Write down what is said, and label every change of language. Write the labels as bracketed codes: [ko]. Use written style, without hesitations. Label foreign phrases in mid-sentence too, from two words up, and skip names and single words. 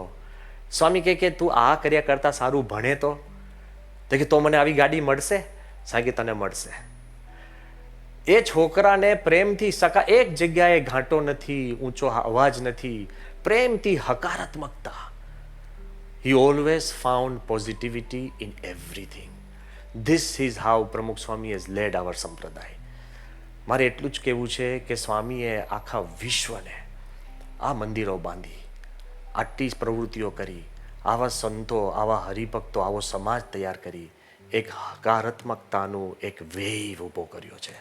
[gu] સ્વામી કે તું આ કર્યા કરતાં સારું ભણે તો કે તો મને આવી ગાડી મળશે? સ્વામી કે તને મળશે. એ છોકરાને પ્રેમથી એક જગ્યાએ ઘાંટો નથી, ઊંચો અવાજ નથી, પ્રેમથી હકારાત્મકતા. [en] He always found positivity in everything. This is how પ્રમુખ સ્વામી has led our સંપ્રદાય. [gu] મારે એટલું જ કહેવું છે કે સ્વામીએ આખા વિશ્વને આ મંદિરો બાંધી, આટલી પ્રવૃત્તિઓ કરી, આવા સંતો, આવા હરિભક્તો, આવો સમાજ તૈયાર કરી, એક હકારાત્મકતાનું એક વેવ ઊભો કર્યો છે.